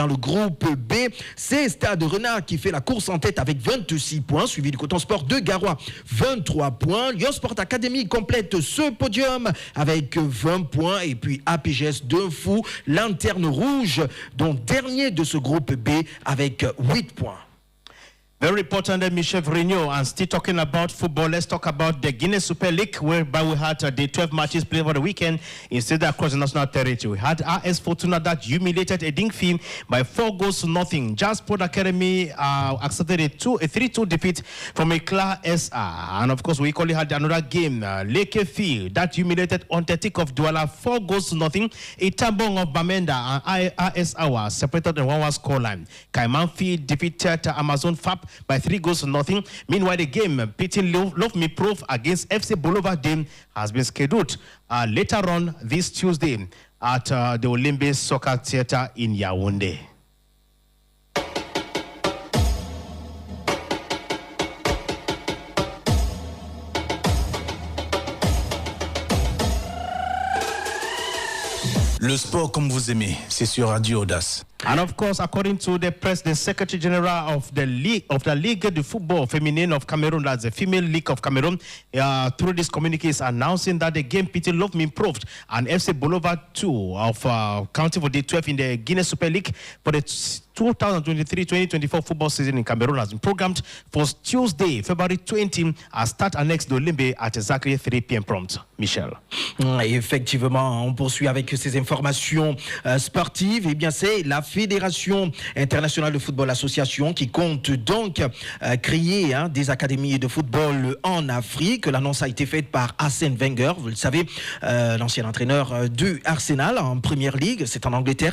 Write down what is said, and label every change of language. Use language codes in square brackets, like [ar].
[fr] Dans le groupe B, c'est Stade Renard qui fait la course en tête avec 26 points, suivi du Coton Sport de Garoua 23 points. Lyon Sport Academy complète ce podium avec 20 points. Et puis APGS de Fou, lanterne rouge, donc dernier de ce groupe B avec 8 points. [en] Very important that Michel Fevrier, and still talking about football, let's talk about the Guinness Super League, whereby we had the 12 matches played over the weekend instead across the national territory. We had AS Fortuna that humiliated a Dingfim by 4-0. Jasper Academy accepted a 3-2 defeat from Eclat SR. And of course, we equally had another game, Lake Field, that humiliated Ontetik of Douala 4-0. Itambong of Bamenda and AS Awa separated the 1-1 scoreline. Kaiman Field defeated Amazon FAP by 3-0. Meanwhile, the game pitting Love Me Proof against FC Boulevard Dame has been scheduled later on this Tuesday at the Olympic Soccer Theatre in Yaoundé. [fr] Le sport comme vous aimez, c'est sur Radio AUDACE. [en] And of course, according to the Secretary General of the Ligue de Football Féminine of Cameroon, that's the Female League of Cameroon, through this communique is announcing that the game pitting Love Me Improved and FC Boulevard 2 of County for the 12 in the Guinness Super League for the 2023-2024 football season in Cameroon has been programmed for Tuesday, February 20, at start annex de Limbe at exactly 3 p.m. prompt. Michel. [fr] Effectivement, on poursuit avec ces informations sportives. Eh bien, c'est la Fédération internationale de football association qui compte donc créer des académies de football en Afrique. L'annonce a été faite par Arsène Wenger, vous le savez, l'ancien entraîneur du Arsenal en Première Ligue, c'est en Angleterre.